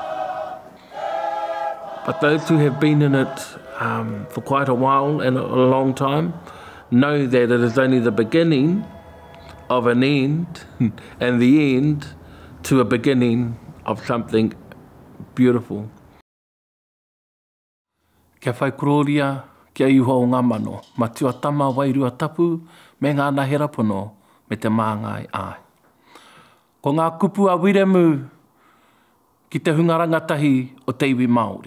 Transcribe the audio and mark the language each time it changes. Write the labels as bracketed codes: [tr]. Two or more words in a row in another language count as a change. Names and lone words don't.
[en] But those who have been in it for quite a while and a long time know that it is only the beginning of an end and the end to a beginning of something beautiful. [mi] Kia whai kuroria, kia iho o ngā mano, ma tuatama wairua tapu, me ngā nahera pono, me te māngai ai. Ko ngā kupu a wiremu ki te hunga rangatahi o te iwi Māori.